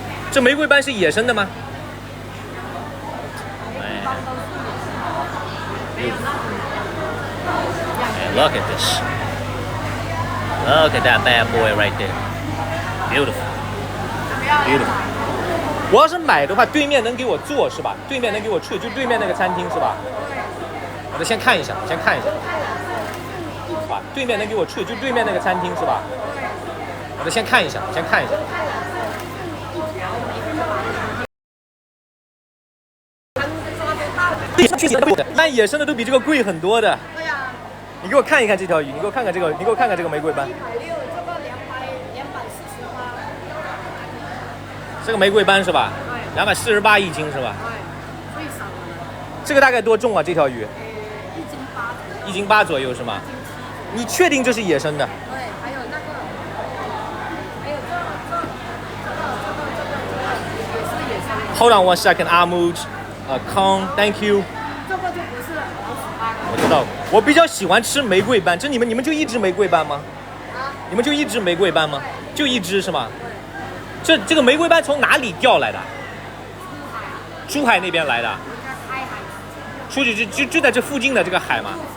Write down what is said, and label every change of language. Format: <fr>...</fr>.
<zh>这玫瑰斑是野生的吗？</zh> <en>Man, look at this. Look at that bad boy right there. Beautiful. Beautiful.</en> <zh>我要是买的话，对面能给我做是吧？对面能给我去，就对面那个餐厅是吧？我得先看一下，先看一下。啊，对面能给我去，就对面那个餐厅是吧？我得先看一下，先看一下。但野生的都比这个贵很多的。对呀。你给我看一看这条鱼，你给我看看这个，你给我看看这个玫瑰斑。这个玫瑰斑是吧？248一斤是吧？对，最少的。这个大概多重啊？这条鱼？1斤8左右是吗？你确定这是野生的？对，还有那个，还有这个也是野生的。</zh> <en>Hold on one second, Ahmud, Kong, thank you.</en> <zh>这个就不是老鼠斑。我知道，我比较喜欢吃玫瑰斑。这你们就一只玫瑰斑吗？啊？你们就一只玫瑰斑吗？就一只是吗？这个玫瑰斑从哪里调来的？珠海那边来的。出去就在这附近的这个海吗？</zh>